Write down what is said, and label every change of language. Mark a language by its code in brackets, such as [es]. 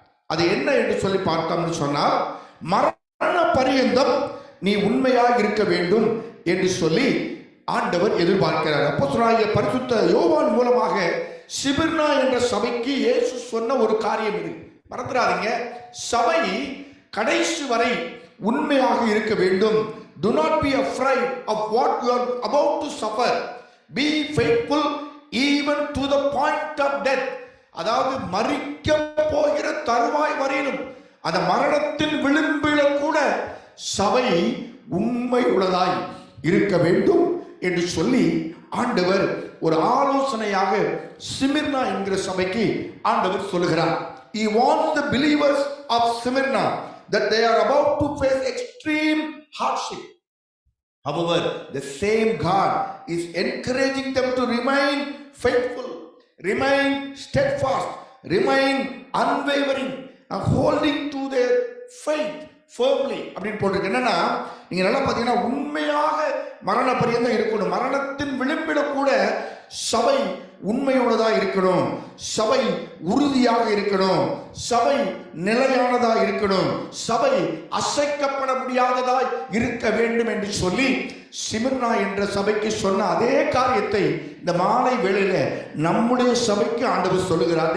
[ta] அது என்ன என்று சொல்லி பார்த்தோம்னு சொன்னால், மரண பரியந்தம் நீ உண்மையாக இருக்க வேண்டும் என்று சொல்லி ஆண்டவர் எதிர்பார்க்கிறார். அப்போஸ்தலனாகிய பரிசுத்த யோவான் மூலமாக சிமிர்னா என்ற சபைக்கு இயேசு சொன்ன ஒரு காரியம் இது. மறந்துடாதீங்க, சபை கடைசி வரை உண்மையாக இருக்க வேண்டும். [en] Do not be afraid of what you are about to suffer. Be faithful even to the point of death. [ta] அதாவது மரிக்க போகிற தருவாய் வரையிலும், அந்த மரணத்தின் விளிம்பில கூட சபை உண்மை உள்ளதாய் இருக்க வேண்டும் என்று சொல்லி ஆண்டவர் ஒரு ஆலோசனையாக சிமிர்னா என்கிற சபைக்கு ஆண்டவர் சொல்லுகிறார். [en] He wants the believers of Smyrna that they are about to face extreme hardship. However, the same God is encouraging them to remain faithful, remain steadfast, remain unwavering, and holding to their faith firmly. [ta] அப்படின்னு போட்டிருக்கு. என்னன்னா, நீங்க நல்லா பார்த்தீங்கன்னா உண்மையாக மரண பரியந்தம் இருக்கணும். மரணத்தின் விளிம்பில கூட சபை உண்மையுள்ளதா இருக்கணும், சபை உறுதியாக இருக்கணும், சபை நிலையானதா இருக்கணும், சபை அசைக்கப்பட முடியாததாய் இருக்க வேண்டும் என்று சொல்லி சிமிர்னா என்ற சபைக்கு சொன்ன அதே காரியத்தை இந்த மாலை வேளையில நம்முடைய சபைக்கு ஆண்டவர் சொல்லுகிறார்.